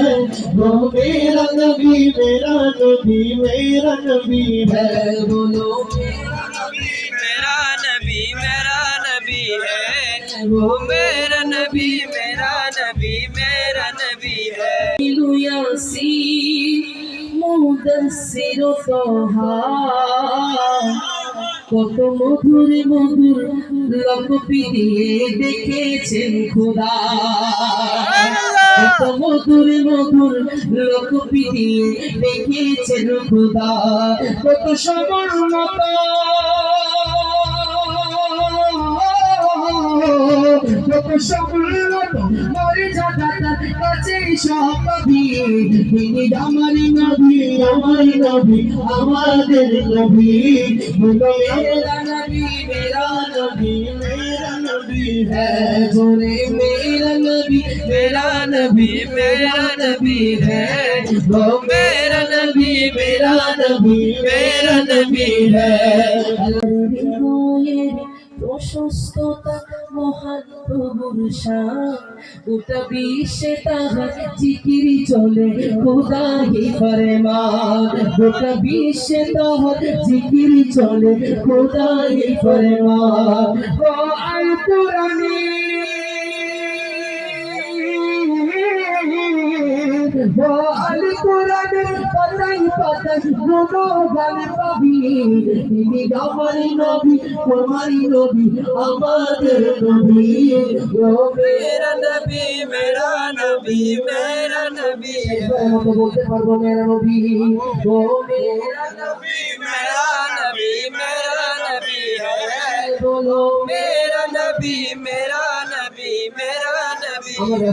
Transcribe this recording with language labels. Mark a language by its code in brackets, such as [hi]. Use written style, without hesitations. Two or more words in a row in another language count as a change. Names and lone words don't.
[hi] वो मेरा नबी मेरा नबी मेरा नबी है। बोलो मेरा नबी मेरा नबी मेरा नबी है। वो मेरा नबी मेरा नबी मेरा नबी है। [bn] यासीन मुदस्सिर तोहा কত মধুর মধুর লকপি দিয়ে দেখেছেন খোদা। কত মধুর মধুর লকপি দিয়ে দেখেছেন খোদা। কত সমুন্নত কত সমুন্নত মর্যাদা তার কাছে সব পাবি। তিনি আমার নবী আমার নবী আমাদের নবী। [hi] बोलो मेरा नबी मेरा नबी मेरा नबी है। बोले मेरा नबी मेरा नबी मेरा नबी है। वो मेरा नबी मेरा नबी मेरा नबी है। [bn] প্রশস্ততা মহান প্রভুর শান গোটা বিশ্বে তাহার জিকিরি চলে খোদাহি ফরমান। গোটা বিশ্বে তাহার জিকিরি চলে খোদাহি ফরমান। ও আল কুরআনে ও আল কোরআনের পাতায় পাতায় গুণগান পাবি তিনি আমার নবী তোমারই নবী আমাদের নবী ও [hi] मेरा नबी मेरा नबी मेरा नबी [bn] মতো বলতে পারবো [hi] मेरा नबी [bn] ও [hi] मेरा नबी मेरा नबी मेरा नबी है [bn] বলো [hi] मेरा नबी मेरा नबी मेरा नबी [bn] আমার